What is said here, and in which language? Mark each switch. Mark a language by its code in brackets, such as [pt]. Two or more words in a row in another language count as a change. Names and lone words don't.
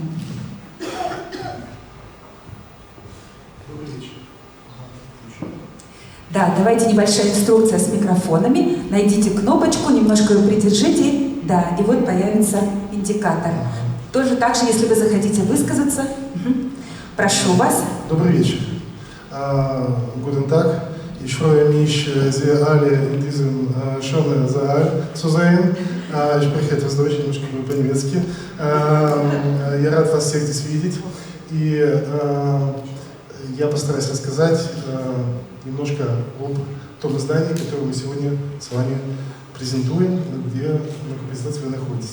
[ru] Да, давайте небольшая инструкция с микрофонами. Найдите кнопочку, немножко ее придержите. Да, и вот появится индикатор. Тоже так же, если вы захотите высказаться. Прошу вас. Добрый вечер. [de] Guten Tag. Ich freue mich, Sie alle in diesem schönen Saal zu sehen. Ich spreche etwas Deutsch, [ru] немножко по-немецки. Я рад вас всех здесь видеть. И я постараюсь рассказать немножко об том издании, которое мы сегодня с вами презентуем, где на презентации вы находитесь.